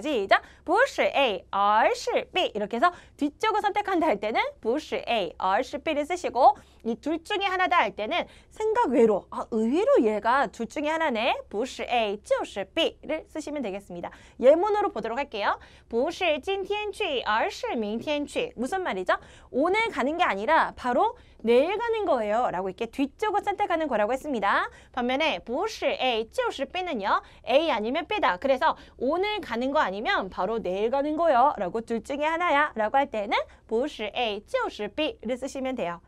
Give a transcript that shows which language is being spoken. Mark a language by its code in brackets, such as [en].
[ko] 시작! [zh] 不是 A, 而是 B. [ko] 이렇게 해서 뒤쪽을 선택한다 할 때는 [zh] 不是 A, 而是 B [ko] 를 쓰시고 이 둘 중에 하나다 할 때는 생각 외로, 의외로 얘가 둘 중에 하나네. [zh] 不是 A, 就是 B [ko] 를 쓰시면 되겠습니다. 예문으로 보도록 할게요. [zh] 不是今天去,而是明天去. [ko] 무슨 말이죠? 오늘 가는 게 아니라 바로 내일 가는 거예요. 라고 이렇게 뒤쪽을 선택하는 거라고 했습니다. 반면에 [zh] 不是 A, 就是 B [ko] 는요. A 아니면 B다. 그래서 오늘 가는 거 아니면 바로 내일 가는 거요. 라고 둘 중에 하나야. 라고 할 때는 [zh] 不是 A, 就是 B [ko] 를 쓰시면 돼요.